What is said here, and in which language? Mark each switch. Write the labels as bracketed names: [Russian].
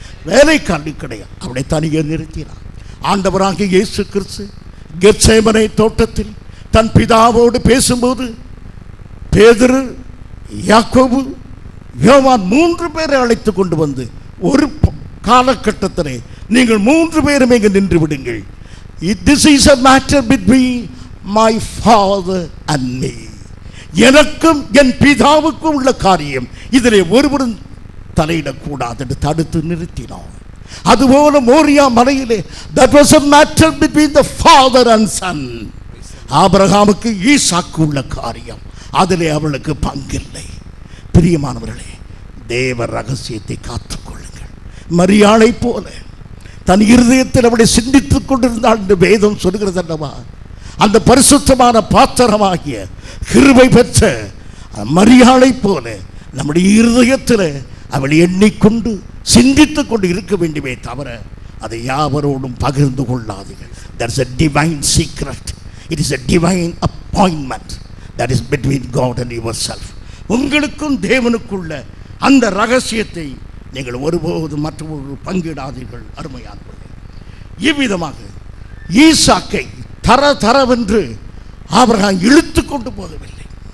[Tamil] வேலைக்காரனுக்கு கிடையாது. அவனை தனியே நிறுத்தினார். ஆண்டவராகிய இயேசு கிறிஸ்து கெத்சேமனே தோட்டத்தில் தன் பிதாவோடு பேசும்போது பேதுரு, யாக்கோபு, யோவான் 3 பேரை அழைத்து கொண்டு வந்து ஒரு காலகட்டத்திலே நீங்கள் 3 பேரும் இங்கு நின்று விடுங்கள். [English] This is a matter between my father and me. [Tamil] எனக்கும் என் பிதாவுக்கும் உள்ள காரியம், இதிலே ஒருவரும் தலையிடக்கூடாது என்று தடுத்து நிறுத்தினார். அதுபோல மோரியா மலையிலே [English] that was a matter between the father and son. [Tamil] ஆபிரகாமுக்கு ஈசாக்கு உள்ள காரியம், அதிலே அவளுக்கு பங்கில்லை. பிரியமானவர்களே, தேவ ரகசியத்தை காத்துக்கொள்ளுங்கள். மரியாளை போல தன் இருதயத்தில் அவளை சிந்தித்துக் கொண்டிருந்தாள் என்று வேதம் சொல்கிறது அல்லவா? அந்த பரிசுத்தமான பாத்திரமாகிய கிருபை பெற்ற மரியாளை போல நம்முடைய இருதயத்தில் அவள் எண்ணிக்கொண்டு சிந்தித்துக் கொண்டு இருக்க வேண்டுமே தவிர அதை யாவரோடும் பகிர்ந்து கொள்ளாதீர்கள். [English] There is a divine secret. It is a divine appointment that is between God and yourself. [Tamil] உங்களுக்கும் தேவனுக்குள்ள அந்த ரகசியத்தை நீங்கள் ஒருபோதும் மற்றவர்கள் பங்கிடாதீர்கள். அருமையானவர்களே, இவ்விதமாக ஈசாக்கை தரவென்று ஆபிரகாம் இழுத்து கொண்டு போகவில்லை.